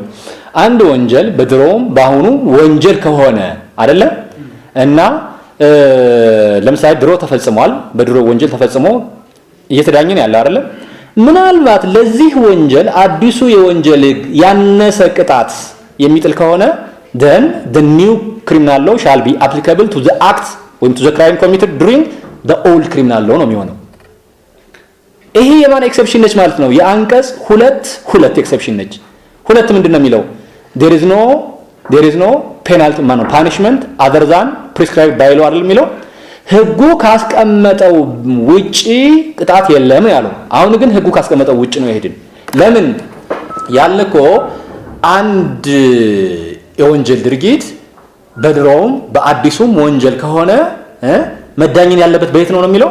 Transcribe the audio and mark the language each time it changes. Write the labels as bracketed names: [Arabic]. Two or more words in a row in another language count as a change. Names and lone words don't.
[Amharic] አንድ ወንጀል በድሮም በአሁኑ ወንጀል ከሆነ አይደለ እና ለምሳሌ ድሮ ተፈጽሟል፣ በድሮ ወንጀል ተፈጽሞ እየተዳኘን ያለ አይደለ። ምናልባት ለዚህ ወንጀል አዲሱ የወንጀል ሕግ ያነሰ ቅጣት የሚጥል ከሆነ [English] then the new criminal law shall be applicable to the act [Amharic] ወይም [English] to the crime committed during the old criminal law [Amharic] ነው የሚሆነው። ይሄ የማን ኤክሰፕሽን ነች ማለት ነው? የአንቀጽ 2 ኤክሰፕሽን ነች። 2 ምንድነው የሚለው? [English] there is no penalty punishment other than prescribed by law [Amharic] አይደል የሚለው። ህጉ ካስቀመጠው ውጪ ቅጣት የለም ያለው። አሁን ግን ህጉ ካስቀመጠው ውጪ ነው ይሄድን። ለምን ያልኮ አንድ የወንጀል ድርጊት በድሮውም በአዲሱም ወንጀል ከሆነ መዳኘን ያለበት በየት ነው የሚለው?